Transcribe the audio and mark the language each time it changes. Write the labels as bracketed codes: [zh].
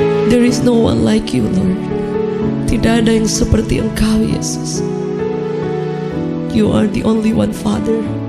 [en] There is no one like you, Lord. [id] Tidak ada yang seperti Engkau, Yesus. [en] You are the only one, Father.